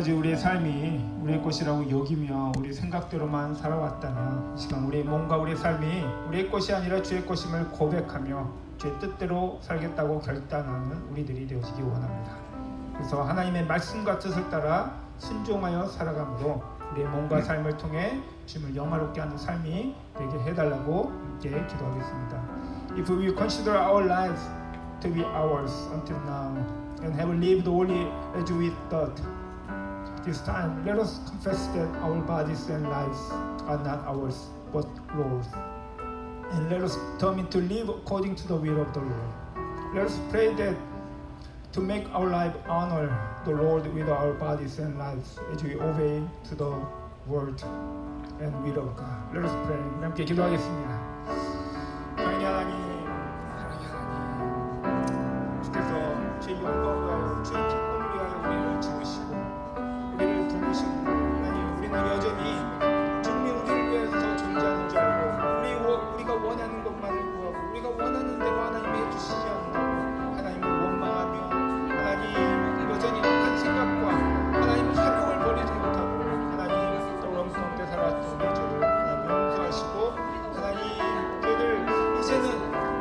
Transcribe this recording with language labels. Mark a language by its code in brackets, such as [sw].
[ko] 우리의 삶이 우리의 것이라고 여기며 우리 생각대로만 살아왔다면 이 시간 우리의 몸과 우리의 삶이 우리의 것이 아니라 주의 것임을 고백하며 주의 뜻대로 살겠다고 결단하는 우리들이 되어지기 원합니다. 그래서 하나님의 말씀과 뜻을 따라 순종하여 살아감으로 우리의 몸과 삶을 통해 주님을 영화롭게 하는 삶이 되게 해달라고 함께 기도하겠습니다. [en] If we consider our lives to be ours until now and have lived only as we thought, this time, let us confess that our bodies and lives are not ours, but Lord's. And let us determine to live according to the will of the Lord. Let us pray that to make our life honor the Lord with our bodies and lives as we obey to the word and will of God. Let us pray. [ko] 함께 기도하겠습니다. 하나님, 사랑의 하나님, 주께서 주의 영광을 위하여 주의 기쁨을 위하여 우리를 지으시고 우리를 부르시고 하나님, 우리는 여전히 주님이 우리를 위해서 존재하는 줄 알고 우리가 원하는 것만을 구하고 우리가 원하는 대로 하나님이 해주시지 않는다고 하나님을 원망하며 하나님 여전히 악한 생각과 하나님 사명을 버리지 못하고 하나님 떠오름 가운데 살았던 우리 죄를 하나님 용서하시고 하나님 죄를 이제는